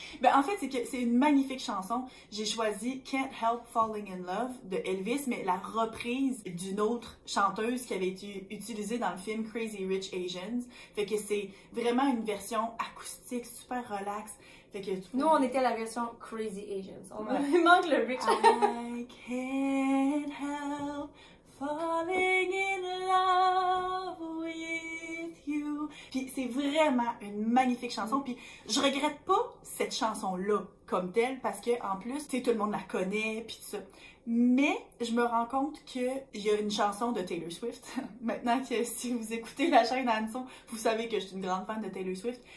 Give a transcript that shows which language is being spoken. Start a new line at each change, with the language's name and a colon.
French: Ben, en fait, c'est que c'est une magnifique chanson. J'ai choisi Can't Help Falling in Love de Elvis, mais la reprise d'une autre chanteuse qui avait été utilisée dans le film Crazy Rich Asians. Fait que c'est vraiment une version acoustique, super relax. Fait que nous, on était la version Crazy Asians. On manque le Rich.
English: I can't help falling in love with you.
French: Puis c'est vraiment une magnifique chanson. Puis je regrette pas cette chanson-là comme telle parce que en plus, tu sais, tout le monde la connaît puis tout ça. Mais je me rends compte qu'il y a une chanson de Taylor Swift. Maintenant que si vous écoutez la chaîne Hanson, vous savez que je suis une grande fan de Taylor Swift.